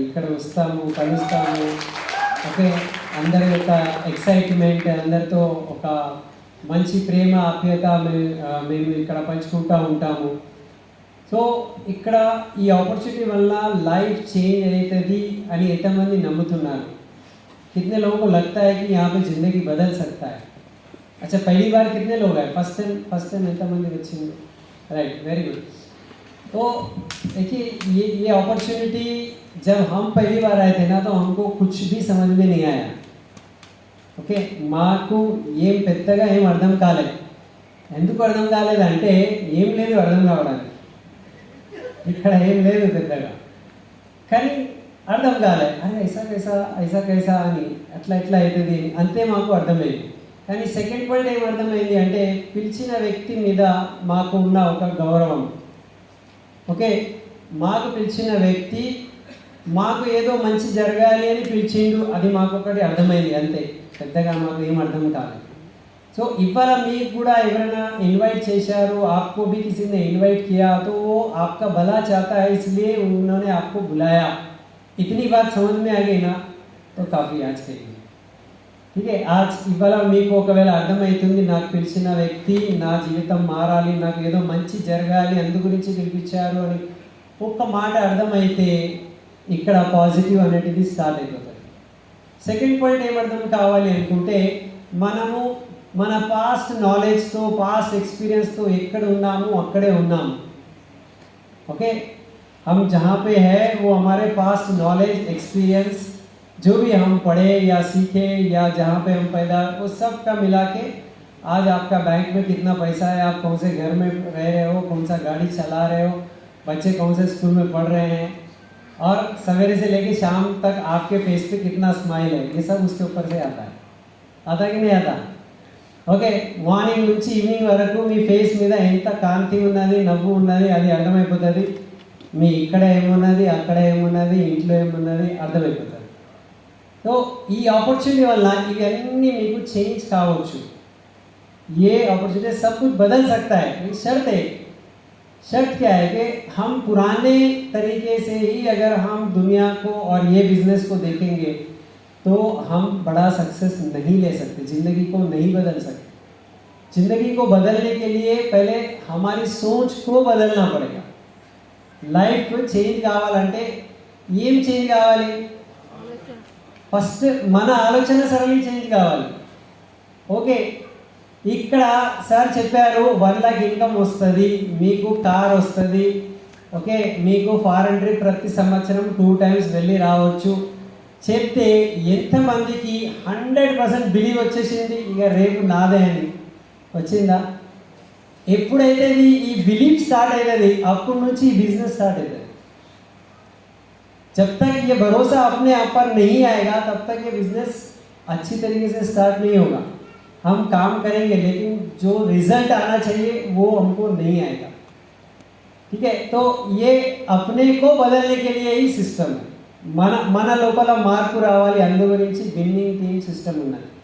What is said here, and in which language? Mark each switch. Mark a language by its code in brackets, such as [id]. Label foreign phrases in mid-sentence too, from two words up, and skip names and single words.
[te] ఇక్కడ వస్తాము, కలుస్తాము, ఓకే, అందరి యొక్క ఎక్సైట్మెంట్, అందరితో ఒక మంచి ప్రేమ ఆప్యాయత మేము ఇక్కడ పంచుకుంటూ ఉంటాము. సో ఇక్కడ ఈ ఆపర్చునిటీ వల్ల [en] life change [te] అవుతుంది అని ఎంతమంది నమ్ముతున్నారు? [hi] कितने लोगों को लगता है कि यहाँ पे ज़िंदगी बदल सकता है? अच्छा, पहली बार कितने लोग आए? [en] first time [te] ఎంతమంది వచ్చింది? [en] right, very good. [hi] तो देखिए, ये अपॉर्चुनिटी जब हम पहली बार आए थे ना, तो हमको कुछ भी समझ में नहीं आया. [te] ఓకే, మాకు ఏం పెద్దగా ఏం అర్థం కాలేదు. ఎందుకు అర్థం కాలేదంటే ఏం లేదు అర్థం కావడానికి. ఇక్కడ ఏం లేదు పెద్దగా, కానీ అర్థం కాలే. [hi] अरे ऐसा कैसा [te] అని అట్లా ఎట్లా అవుతుంది అంతే మాకు అర్థమైంది. కానీ [en] second point [te] ఏం అర్థమైంది అంటే పిలిచిన వ్యక్తి మీద మాకు ఉన్న ఒక గౌరవం. ఓకే, మాకు పిలిచిన వ్యక్తి మాకు ఏదో మంచి జరగాలి అని పిలిచిండు, అది మాకు ఒకటి అర్థమైంది అంతే. పెద్దగా మాకు ఏం అర్థం కాలేదు. సో ఇవాళ మీకు కూడా ఎవరైనా ఇన్వైట్ చేశారు, [hi] आपको भी किसी ने इन्वाइट किया तो वो आपका भला चाहता है, इसलिए उन्होंने आपको बुलाया. इतनी बात समझ में आ गई ना, तो काफ़ी आज के लिए. ठीक है, आज [te] ఇవాళ మీకు ఒకవేళ అర్థమవుతుంది, నాకు పిలిచిన వ్యక్తి నా జీవితం మారాలి, నాకు ఏదో మంచి జరగాలి, అందు గురించి పిలిపించారు అని ఒక్క మాట అర్థమైతే ఇక్కడ పాజిటివ్ అనేది స్టార్ట్ అయిపోతుంది. సెకండ్ పాయింట్ ఏమర్థం కావాలి అనుకుంటే మనము మన [en] past knowledge, past experience [te] ఎక్కడ ఉన్నాము అక్కడే ఉన్నాము. [hi] ओके, हम जहाँ पे है वो हमारे [en] past knowledge, [hi] एक्सपीरियंस, जो भी हम पढ़े या सीखे या जहाँ पे हम पैदा, वो सब का मिला के आज आपका बैंक में कितना पैसा है, आप कौन से घर में रह रहे हो, कौन सा गाड़ी चला रहे हो, बच्चे कौन से स्कूल में पढ़ रहे हैं, और सवेरे से लेके शाम तक आपके फेस पे कितना स्माइल है, ये सब उसके ऊपर से आता है. आता कि नहीं आता? [te] ఓకే, మార్నింగ్ నుంచి ఈవినింగ్ వరకు మీ ఫేస్ మీద ఎంత కాంతి ఉన్నది, నవ్వు ఉన్నది, అది అర్థమైపోతుంది. మీ ఇక్కడ ఏమున్నది, అక్కడ ఏమున్నది, ఇంట్లో ఏమున్నది అర్థమైపోతుంది. సో ఈ ఆపర్చునిటీ వల్ల ఇవన్నీ మీకు చేంజ్ కావచ్చు. [hi] ये अपॉर्चुनिटी सब कुछ बदल सकता है. शर्त क्या है कि हम पुराने तरीके से ही अगर हम दुनिया को और ये बिजनेस को देखेंगे तो हम बड़ा सक्सेस नहीं ले सकते, ज़िंदगी को नहीं बदल सकते. ज़िंदगी को बदलने के लिए पहले हमारी सोच को बदलना पड़ेगा. [en] life change [te] కావాలంటే ఏం చేంజ్ కావాలి? ఫస్ట్ మన ఆలోచన సరళి చేంజ్ కావాలి. ఓకే, ఇక్కడ సార్ చెప్పారు 1 लाख ఇన్కమ్ వస్తుంది, మీకు కార్ వస్తుంది, ఓకే, మీకు [en] foreign trip [te] ప్రతి సంవత్సరం 2 times వెళ్ళి రావచ్చు చెప్తే ఎంతమందికి 100% బిలీవ్ వచ్చేసింది, ఇక రేపు నాదే అని వచ్చిందా? ఎప్పుడైతే ఈ బిలీవ్ స్టార్ట్ అవుతుంది అప్పటి నుంచి ఈ [en] business start [te] అవుతుంది. [hi] जब तक ये भरोसा अपने आप पर नहीं आएगा तब तक ये बिजनेस अच्छी तरीके से स्टार्ट नहीं होगा. हम काम करेंगे लेकिन जो रिजल्ट आना चाहिए वो हमको नहीं आएगा. ठीक है, तो ये अपने को बदलने के लिए ही सिस्टम है. [te] మన లోపల మార్పు రావాలి, అందు గురించి [en] winning team system [te] ఉన్నది.